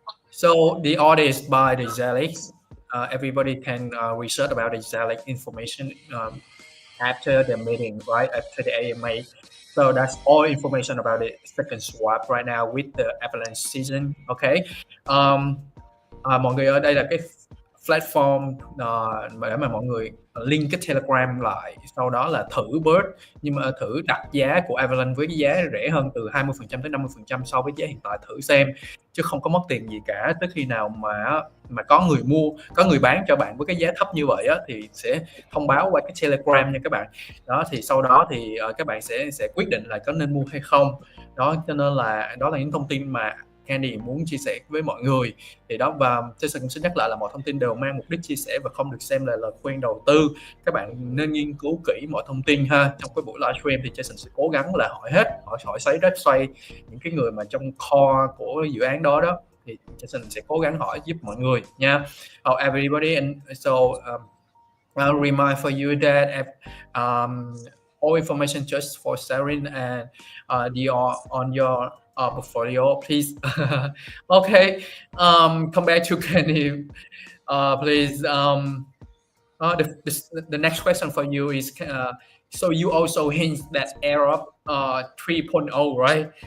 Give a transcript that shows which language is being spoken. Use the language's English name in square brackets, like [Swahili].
[English] So the audit is by the Zelix. Everybody can research about the Zelix information after the meeting, right? After the AMA. So that's all information about the SecondSwap right now with the avalanche season. Okay. [Vietnamese] Mọi người, ở đây là cái platform để mà mọi người link cái Telegram lại, sau đó là thử burst, nhưng mà thử đặt giá của Avalanche với cái giá rẻ hơn từ 20% tới 50% so với giá hiện tại, thử xem, chứ không có mất tiền gì cả. Tới khi nào mà có người mua, có người bán cho bạn với cái giá thấp như vậy á, thì sẽ thông báo qua cái Telegram nha các bạn. Đó, thì sau đó thì các bạn sẽ quyết định là có nên mua hay không. Đó, cho nên là đó là những thông tin mà Kanny muốn chia sẻ với mọi người. Thì đó, và Jason cũng xin nhắc lại là mọi thông tin đều mang mục đích chia sẻ và không được xem là lời khuyên đầu tư. Các bạn nên nghiên cứu kỹ mọi thông tin ha. Trong cái buổi livestream thì Jason sẽ cố gắng là hỏi xoay những cái người mà trong core của dự án đó, thì Jason sẽ cố gắng hỏi giúp mọi người nha. [English] Everybody, and so I'll remind for you that all information just for sharing and on your portfolio, please. Okay. Come back to Kanny, please. The next question for you is, so you also hint that Arab 3.0, right?